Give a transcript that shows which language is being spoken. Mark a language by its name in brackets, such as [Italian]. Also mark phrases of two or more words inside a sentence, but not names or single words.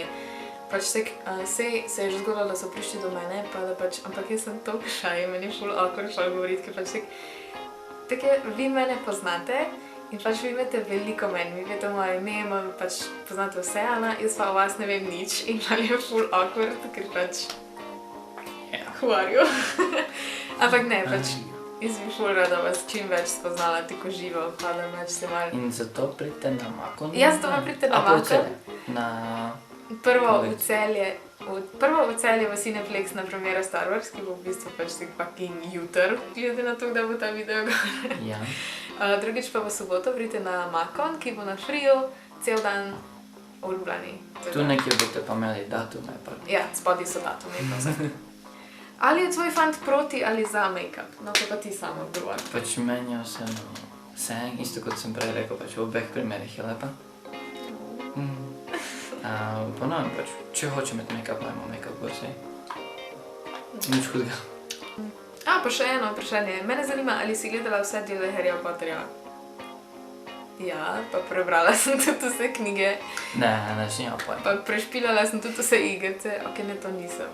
[Slovenian] Pač se je že zgodilo, da so prišli do mene, pa da pač, ampak jaz sem toliko šaj, meni je ful awkward šal govoriti, ker pač tako je, vi mene poznate in pač vi imate veliko meni, vi veste moje ime, pač poznate vse, Ana, jaz pa o vas ne vem nič in meni je ful awkward, ker pač, [English] who are you? [Slovenian] Ampak ne, pač, jaz bi ful rada vas čim več spoznala, tako živo, pa da pač se malo... In zato pridite na Makon? Ja, zato me pridite na Makon. Prvo v Celje v Cineplex na premiero Star Wars, ki bo v bistvu pač tak fucking jutr, glede na to, da bo ta video gore. Ja. Drugič pa v soboto pridite na Makon, ki bo na Friju, cel dan v Ljubljani. Tu nekje boste pa imeli datume. Ja, spodaj so datume. Ali je tvoj fant proti ali za make-up? No, to pa ti samo odgovor. Pač meni je vse, isto kot sem prej rekel, pač v obeh primerih je lepa. Ponovim pač, če hoče imeti make-up, dajmo make-up gor sej. Nič hudega. Pa še eno vprašanje. Mene zanima, ali si gledala vse dele Harryja Potterja? Ja, pa prebrala sem tudi vse knjige. Ne, še nima pojma. Pa prešpilala sem tudi vse igrice. Ok, ne, to nisem.